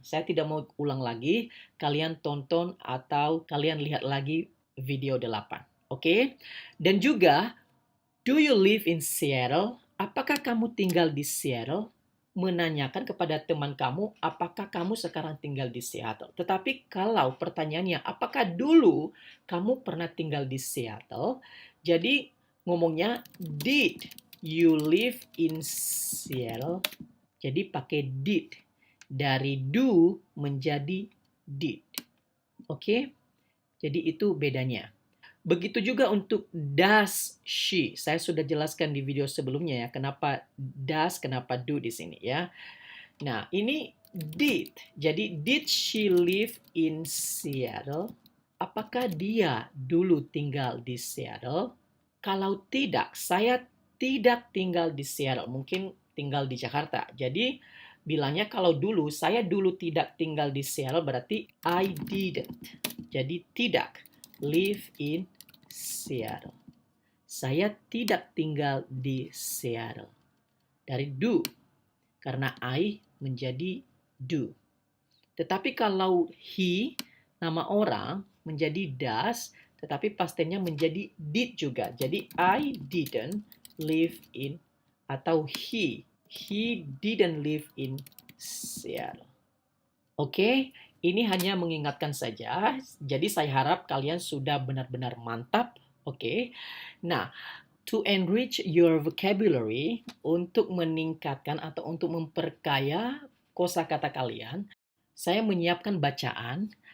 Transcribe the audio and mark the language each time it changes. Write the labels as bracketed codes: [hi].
[id] Saya tidak mau ulang lagi. Kalian tonton atau kalian lihat lagi video 8. Oke? Dan juga [en] Do you live in Seattle? [id] Apakah kamu tinggal di Seattle? Menanyakan kepada teman kamu, apakah kamu sekarang tinggal di Seattle? Tetapi kalau pertanyaannya, apakah dulu kamu pernah tinggal di Seattle? Jadi ngomongnya, [en] did you live in Seattle? [id] Jadi pakai did. Dari do menjadi did. Oke? Jadi itu bedanya. Begitu juga untuk does she. Saya sudah jelaskan di video sebelumnya ya, kenapa does, kenapa do di sini ya. Nah, ini did. [en] Jadi did she live in Seattle? [id] Apakah dia dulu tinggal di Seattle? Kalau tidak, saya tidak tinggal di Seattle. Mungkin tinggal di Jakarta. Jadi bilangnya kalau dulu, saya dulu tidak tinggal di Seattle berarti [en] I didn't. [id] Jadi tidak [en] live in Seattle. [id] Saya tidak tinggal di Seattle. Dari do, karena I menjadi do. Tetapi kalau he, nama orang, menjadi does, tetapi past tense-nya menjadi did juga. [en] Jadi I didn't live in, atau he didn't live in Seattle. [id] Oke, ini hanya mengingatkan saja. Jadi saya harap kalian sudah benar-benar mantap. Oke. Nah, [en] to enrich your vocabulary, [id] untuk meningkatkan atau untuk memperkaya kosakata kalian, saya menyiapkan bacaan.